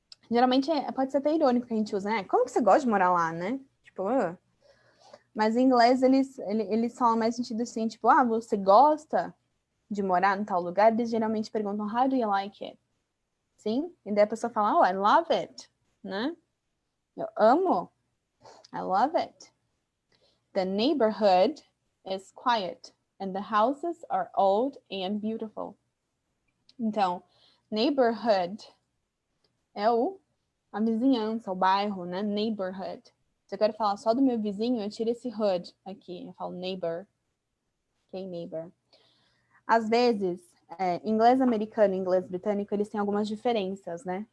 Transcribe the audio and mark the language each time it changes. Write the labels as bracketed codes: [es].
[pt] Geralmente pode ser até irônico que a gente usa, né? Como que você gosta de morar lá, né? Tipo, Mas em inglês eles falam mais no sentido assim, tipo, você gosta de morar em tal lugar? Eles geralmente perguntam, [en] how do you like it? [pt] Sim? E daí a pessoa fala, [en] I love it, [pt] né? Eu amo. [en] I love it. The neighborhood is quiet and the houses are old and beautiful. [pt] Então, neighborhood é a vizinhança, o bairro, né? Neighborhood. Se eu quero falar só do meu vizinho, eu tiro esse hood aqui. Eu falo neighbor. Ok, neighbor. Às vezes, inglês americano e inglês britânico, eles têm algumas diferenças, né?